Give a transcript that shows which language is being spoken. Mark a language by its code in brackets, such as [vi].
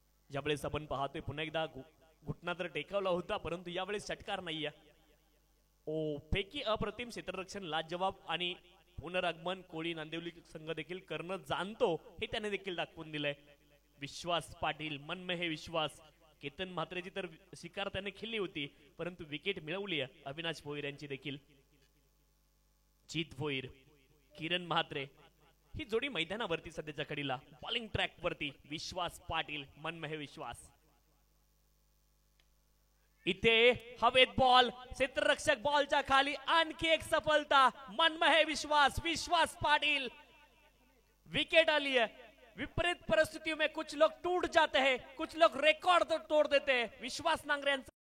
[mr] ज्यावेळेस आपण पाहतोय पुन्हा एकदा घुटना तर टेकावला होता, परंतु यावेळेस षटकार नाहीये. ओ पैकी अप्रतिम क्षेत्ररक्षण लाजवाब आणि पुनरागमन कोळी नांदिवली संघ देखील करणं जाणतो हे त्याने देखील दाखवून दिलंय. [hi] विश्वास पाटील, मन में है विश्वास. [mr] केतन म्हात्रेची तर शिकार त्याने खेळली होती, परंतु विकेट मिळवली आहे अविनाश भोईर यांची देखील. जीत भोईर, किरण म्हात्रे ही जोडी मैदानावरती सध्याच्या घडीला. बॉलिंग ट्रॅक वरती विश्वास पाटील, [hi] मन में है विश्वास. [mr] इथे हवेत बॉल, क्षेत्ररक्षक बॉलच्या खाली. आणखी एक सफलता. [hi] मन में है विश्वास, विश्वास पाटिल. विकेट आली है. विपरीत परिस्थितियों में कुछ लोग टूट जाते हैं, कुछ लोग रिकॉर्ड तो तोड़ देते हैं. [mr] विश्वास नांगरे यांचा